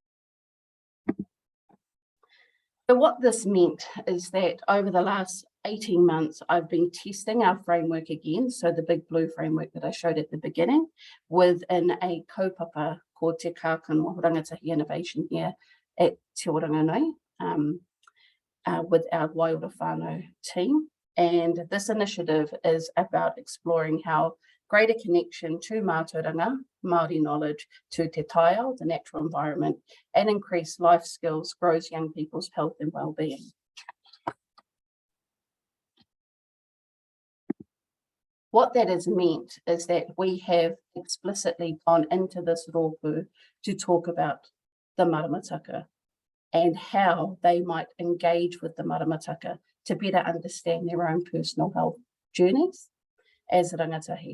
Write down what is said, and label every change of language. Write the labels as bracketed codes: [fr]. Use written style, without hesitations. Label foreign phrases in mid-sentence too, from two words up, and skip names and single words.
[en] So what this meant is that over the last 18 months, I've been testing our framework again, so the big blue framework that I showed at the beginning, within a kaupapa called Te Kākano Rangatahi Innovation here at Te Whanganui with our Waiora whānau team. And this initiative is about exploring how greater connection to [mi] Mātauranga Māori [en] knowledge, to [mi] te taiao, [en] the natural environment, and increased life skills grows young people's health and well-being. What that has meant is that we have explicitly gone into this rōpū to talk about the Maramataka and how they might engage with the Maramataka to better understand their own personal health journeys as rangatahi.